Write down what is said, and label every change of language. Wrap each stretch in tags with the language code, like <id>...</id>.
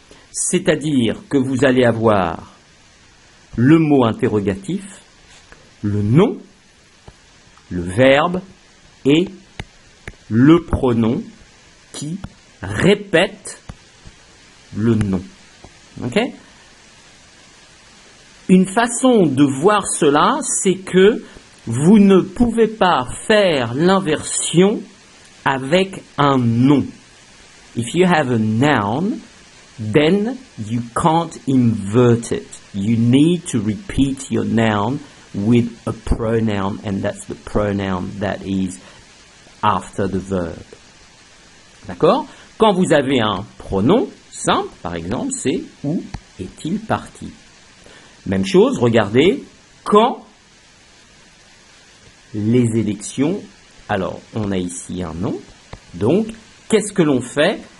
<fr>C'est-à-dire que vous allez avoir le mot interrogatif, le nom, le verbe et le pronom qui répète le nom. Ok ? Une façon de voir cela, c'est que vous ne pouvez pas faire l'inversion avec un nom.</fr> <en>If you have a noun, then you can't invert it. You need to repeat your noun with a pronoun, and that's the pronoun that is after the verb.</en> <fr>D'accord? Quand vous avez un pronom simple, par exemple, c'est où est-il parti? Même chose, regardez, quand les élections, alors on a ici un nom, donc qu'est-ce que l'on fait?</fr>